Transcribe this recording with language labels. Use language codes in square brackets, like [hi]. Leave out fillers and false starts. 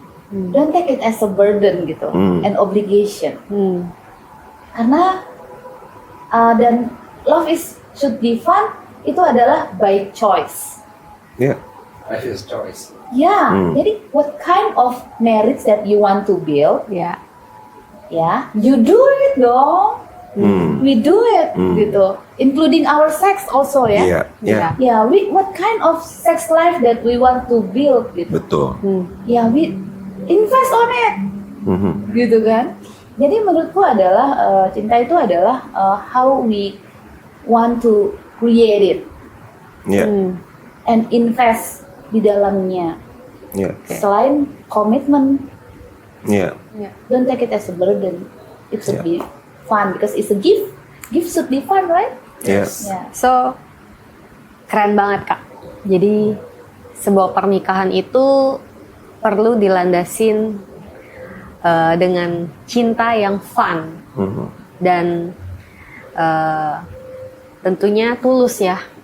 [en] Don't take it as a burden gitu, an obligation. [id] Karena dan [en] love should be fun [id] itu adalah [en] by choice. Yeah. Life is choice. [id] Ya, jadi [en] what kind of marriage that you want to build? [id] Ya. [en] Ya, you do it dong. We do it gitu, including our sex also ya. [id] Iya, iya. [en] Ya, what kind of sex life that we want to build gitu. [id] Betul. [en] Ya, we invest on it, gitu kan. [id] Jadi menurutku adalah cinta itu adalah [en] how we want to create it [id] Iya. [en] and invest [id] di dalamnya. Iya. Selain komitmen, Iya. [en] don't take it as a burden. It should Yeah. be fun because it's a gift. Gift should be fun, right? Yes. Yeah. [id] So, keren banget Kak. Jadi, sebuah pernikahan itu perlu dilandasin dengan cinta yang fun dan tentunya tulus ya.